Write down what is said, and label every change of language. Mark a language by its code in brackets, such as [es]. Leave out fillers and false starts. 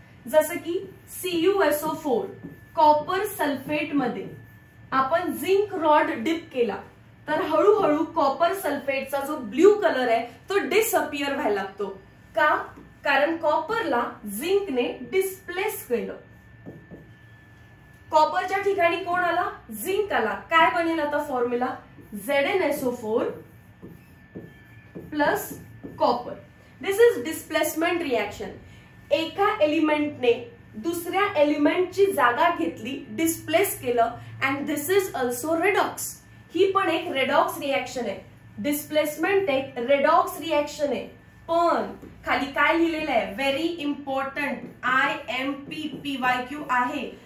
[mr] जसं की CuSO4 copper sulphate मध्ये आपण झिंक रॉड डिप केला तर हळूहळू कॉपर सल्फेटचा जो ब्ल्यू कलर आहे तो डिसअपियर व्हायला लागतो. का? कारण कॉपरला झिंकने डिस्प्लेस केलं. कॉपरच्या ठिकाणी कोण आला? झिंक आला. काय बनेल आता formula? [en] ZnSO4 plus copper. This is displacement reaction. [mr] एका एलिमेंटने दुसऱ्या एलिमेंटची जागा घेतली, डिस्प्लेस केलं, [en] And this is also redox. [mr] ही पण एक रेडॉक्स रिएक्शन आहे. डिस्प्लेसमेंट एक रेडॉक्स रिएक्शन आहे. पण खाली काय लिहिलेलं आहे? [en] very important [mr] IMPPYQ आहे.